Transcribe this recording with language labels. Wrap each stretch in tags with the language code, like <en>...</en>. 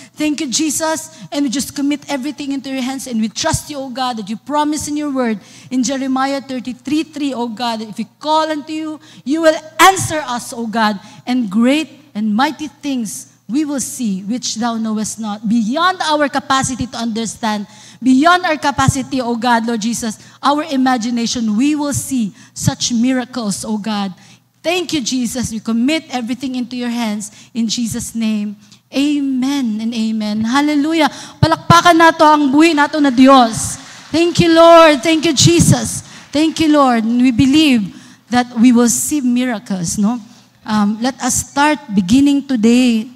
<en>Thank you, Jesus, and we just commit everything into your hands, and we trust you, O God, that you promise in your word, in Jeremiah 33:3, O God, that if we call unto you, you will answer us, O God, and great and mighty things we will see, which thou knowest not, beyond our capacity to understand, beyond our capacity, O God, Lord Jesus, our imagination, we will see such miracles, O God. Thank you, Jesus. We commit everything into your hands. In Jesus' name, amen and amen. Hallelujah.</en> <ceb>Palakpakan nato ang buhi nato na Diyos.</ceb> <en>Thank you, Lord. Thank you, Jesus. Thank you, Lord. And we believe that we will see miracles, no? Let us start beginning today.</en>